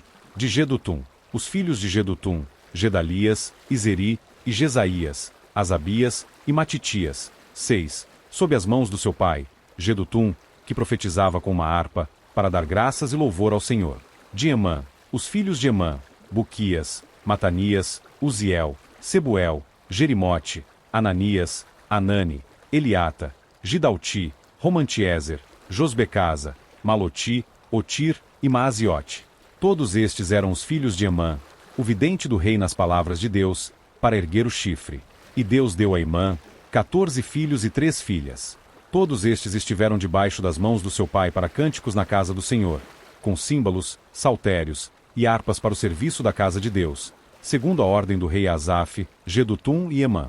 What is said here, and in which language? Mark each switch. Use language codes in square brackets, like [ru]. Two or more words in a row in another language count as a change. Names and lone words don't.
[pt] De Gedutum, os filhos de Gedutum, Gedalias, Izeri, e Jesaías, Asabias e Matitias, 6, sob as mãos do seu pai, Gedutum, que profetizava com uma harpa, para dar graças e louvor ao Senhor. De Emã, os filhos de Emã, Buquias, Matanias, Uziel, Sebuel, Jerimote, Ananias, Anani, Eliata, Gidalti, Romantiezer, Josbecasa, Maloti, Otir e Maaziote. Todos estes eram os filhos de Emã, o vidente do rei nas palavras de Deus, para erguer o chifre. E Deus deu a Emã 14 filhos e 3 filhas. Todos estes estiveram debaixo das mãos do seu pai para cânticos na casa do Senhor, com símbolos, saltérios e harpas para o serviço da casa de Deus, segundo a ordem do rei Asaf, Gedutum e Emã.